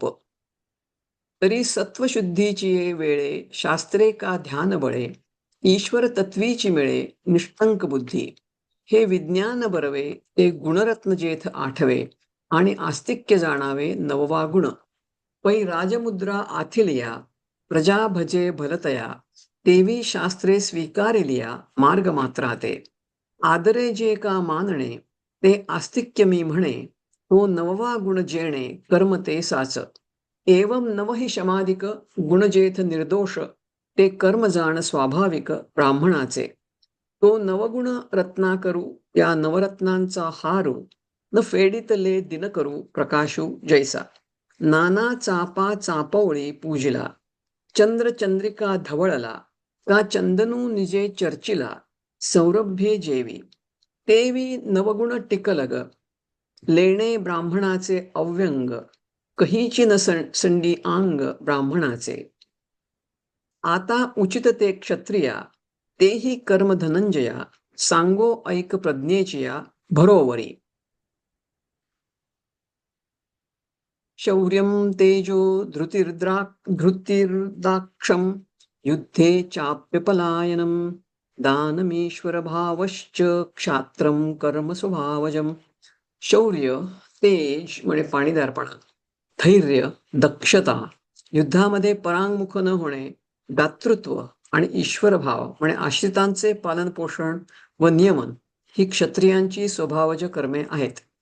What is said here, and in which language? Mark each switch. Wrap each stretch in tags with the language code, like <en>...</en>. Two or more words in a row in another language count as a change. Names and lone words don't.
<mr>तरी सत्वशुद्धीची वेळे शास्त्रे का ध्यान बळे, ईश्वर तत्वीची मिळे निष्कंक बुद्धी. हे विज्ञान बरवे ते गुणरत्न जेथ 8वे, आणि आस्तिक्य जाणावे 9वा गुण. पै राजमुद्रा आथिलिया प्रजा भजे भलतया, तेवी शास्त्रे स्वीकारिलिया मार्ग मात्राते. आदरे जे का मानणे ते आस्तिक्य मी म्हणे, तो 9वा गुण जेणे कर्म ते साच. एवं नवहि शमाधिक गुण जेथ निर्दोष, ते कर्म जाण स्वाभाविक ब्राह्मणाचे. तो नवगुण रत्ना करू या नवरत्नांचा हारू, न फेडितले दिन करू प्रकाशू जैसा. नाना चापा चापवळी पूजिला, चंद्र चंद्रिका धवळला, का चंदनू निजे चर्चिला सौरभ्ये जेवी. तेवी नवगुण टिकलग लेणे ब्राह्मणाचे अव्यंग, कहीची न संडी अंग ब्राह्मणाचे. आता उचित ते क्षत्रिया, तेही कर्म धनंजया, सांगो ऐक प्रज्ञेचिया भरोवरी.</mr> <sa>शौर्यं तेजो धृतिर्दाक्षं, युद्धे चाप्यपलायनं, दानमीश्वर भावश्च क्षात्रं कर्म स्वभावजम.</sa> <mr>शौर्य, तेज म्हणजे पाणीदारपणा, धैर्य, दक्षता, युद्धामध्ये परांगमुख न होणे, दातृत्व आणि ईश्वरभाव म्हणजे आश्रितांचे पालनपोषण व नियमन ही क्षत्रियांची स्वभावज कर्मे आहेत.</mr>